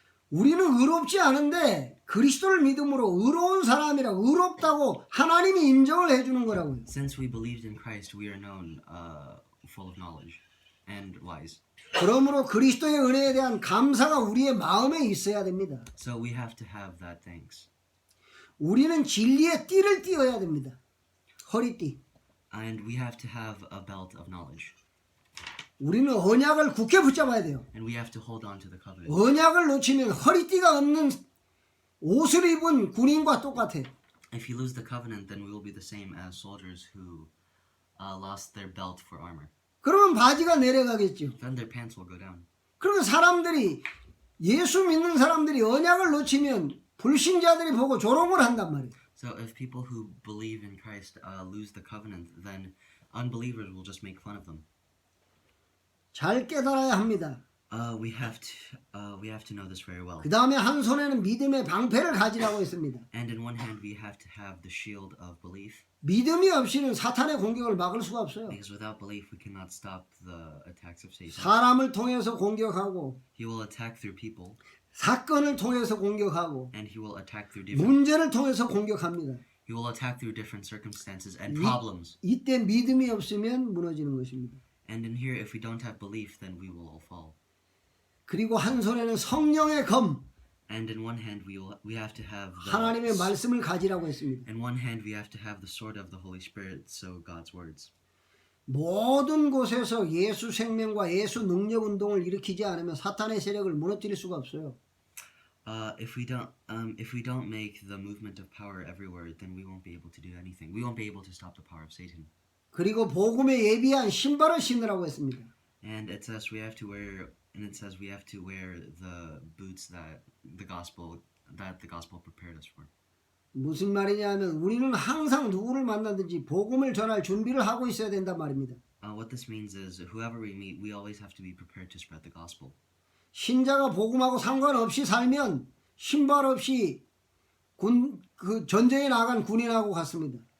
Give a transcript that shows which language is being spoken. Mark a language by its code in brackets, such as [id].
[ko] 우리는 의롭지 않은데 그리스도를 믿음으로 의로운 사람이라 의롭다고 하나님이 인정을 해주는 거라고요. [en] Since we believed in Christ, we are known full of knowledge and wise. [ko] 그러므로 그리스도의 은혜에 대한 감사가 우리의 마음에 있어야 됩니다. [en] So we have to have that thanks. [ko] 우리는 진리의 띠를 띠어야 됩니다. 허리띠. [en] And we have to have a belt of knowledge. [ko] 우리는 언약을 굳게 붙잡아야 돼요. [en] And we have to hold on to the covenant. [ko] 언약을 놓치면 허리띠가 없는 옷을 입은 군인과 똑같아. [en] If you lose the covenant, then we will be the same as soldiers who lost their belt for armor. [ko] 그러면 바지가 내려가겠죠. [en] Then their pants will go down. [ko] 그러면 사람들이 예수 믿는 사람들이 언약을 놓치면 불신자들이 보고 조롱을 한단 말이에요. [en] So if people who believe in Christ lose the covenant, then unbelievers will just make fun of them. [ko] 잘 깨달아야 합니다. [en] We have to know this very well. [ko] 그 다음에 한 손에는 믿음의 방패를 가지라고 했습니다. [en] And in one hand, we have to have the shield of belief. [ko] 믿음이 없이는 사탄의 공격을 막을 수가 없어요. [en] Because without belief, we cannot stop the attacks of Satan. [ko] 사람을 통해서 공격하고 [en] He will attack through people, [ko] 사건을 통해서 공격하고 [en] and he will attack through different. [ko] 문제를 통해서 공격합니다. [en] He will attack through different circumstances and problems. [ko] 이때 믿음이 없으면 무너지는 것입니다. [en] And in here, if we don't have belief, then we will all fall. [ko] 그리고 한 손에는 성령의 검, [en] And in one hand, we have to have [ko] 하나님의 말씀을 가지라고 했습니다. [en] in one hand we have to have the sword of the Holy Spirit, so God's words. [ko] 모든 곳에서 예수 생명과 예수 능력 운동을 일으키지 않으면 사탄의 세력을 무너뜨릴 수가 없어요. [en] If we don't make the movement of power everywhere, then we won't be able to do anything. We won't be able to stop the power of Satan. [ko] 그리고 복음에 예비한 신발을 신으라고 했습니다. [en] And it says we have to wear the boots that the gospel prepared us for. [ko] 무슨 말이냐면 우리는 항상 누구를 만나든지 복음을 전할 준비를 하고 있어야 된단 말입니다. [en] What this means is whoever we meet, we always have to be prepared to spread the gospel. [ko] 신자가 복음하고 상관없이 살면 신발 없이 그 전쟁에 나간 군인하고 같습니다.